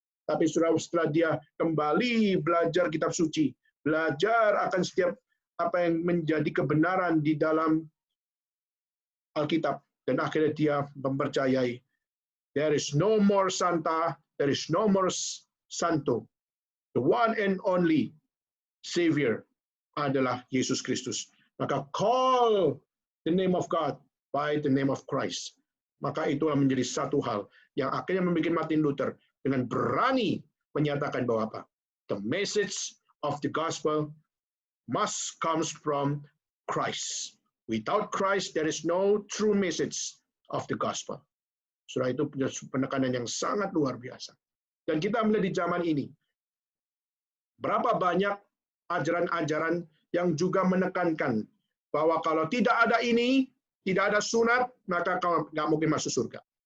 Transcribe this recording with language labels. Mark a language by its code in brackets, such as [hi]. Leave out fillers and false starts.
[id] Tapi setelah dia kembali belajar kitab suci, belajar akan setiap apa yang menjadi kebenaran di dalam Alkitab, dan akhirnya dia mempercayai, [en] there is no more Santa, there is no more Santo. The one and only Savior [id] adalah [en] Yesus Kristus. [id] Maka [en] call the name of God by the name of Christ. [id] Maka itulah menjadi satu hal yang akhirnya membuat Martin Luther dengan berani menyatakan bahwa apa? [en] The message of the gospel must comes from Christ. Without Christ, there is no true message of the gospel. [id] Surah itu punya penekanan yang sangat luar biasa. Dan kita melihat di zaman ini, berapa banyak ajaran-ajaran yang juga menekankan bahwa kalau tidak ada ini, tidak ada sunat, maka kau nggak mungkin masuk surga.